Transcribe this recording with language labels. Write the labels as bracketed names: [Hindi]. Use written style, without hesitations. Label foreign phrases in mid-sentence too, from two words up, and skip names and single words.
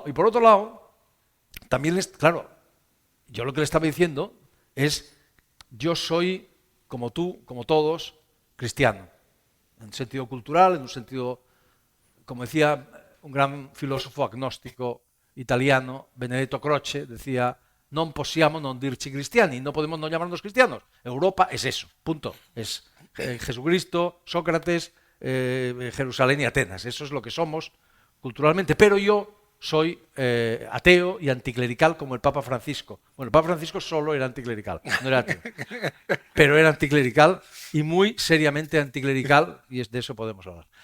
[Spanish] Y por otro lado, también, claro, yo lo que le estaba diciendo es, yo soy, como tú, como todos, cristiano. En un sentido cultural, en un sentido, como decía un gran filósofo agnóstico italiano, Benedetto Croce, decía, [Italian] non possiamo non dirci cristiani, [Spanish] no podemos no llamarnos cristianos. Europa es eso, punto. Es Jesucristo, Sócrates, Jerusalén y Atenas. Eso es lo que somos culturalmente. Pero yo soy ateo y anticlerical como el Papa Francisco. Bueno, el Papa Francisco solo era anticlerical, no era ateo. Pero era anticlerical y muy seriamente anticlerical, y de eso podemos hablar.